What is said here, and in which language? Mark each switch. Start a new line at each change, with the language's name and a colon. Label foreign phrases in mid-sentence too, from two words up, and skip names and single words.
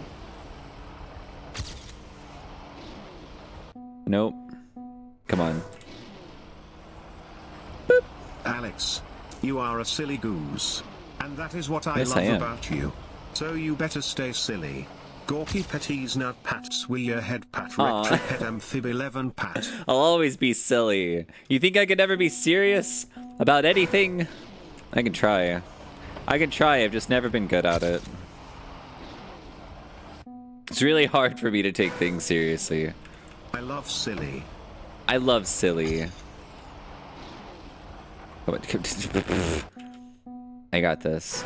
English: Nope. Come on. Alex, you are a silly goose. And that is what I Yes, love I am. about you. So you better stay silly. Gorky petties nut pats will your head pat Aw. rectric head amphib 11 pat. I'll always be silly. You think I could ever be serious about anything? I can try. I can try, I've just never been good at it. It's really hard for me to take things seriously. I love silly. I love silly. I got this.